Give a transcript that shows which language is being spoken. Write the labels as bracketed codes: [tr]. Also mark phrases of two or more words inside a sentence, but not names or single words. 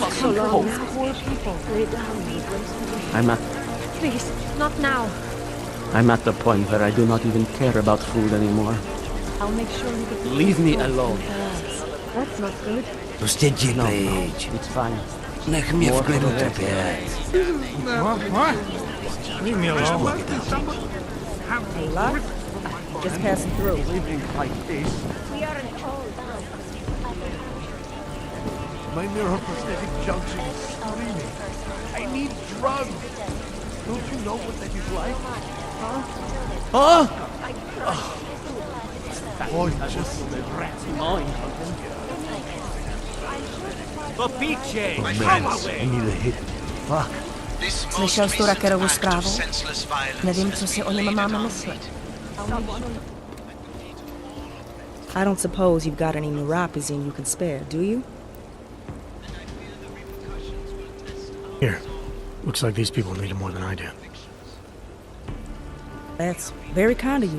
[en] So long. comfort poor people. Lay down, I'm at please, not now. I'm at the point where I do not even care about food anymore. I'll make sure you get the Leave me alone. That's not good. [cs] Pustěte pryč. [en] It's fine. [cs] Nech mě v klidu trpět. [en] Leave me alone. Just passing through. We aren't all down. My neuroprosthetic junction is screaming. I need drugs. [cs] Slyšel jsi tu Rackerovu zprávu? Nevím, co si o něm máme myslet. [en] I don't suppose you've got any neuropazine you can spare, do you? Here. Looks like these people need it more than I do. That's very kind of you.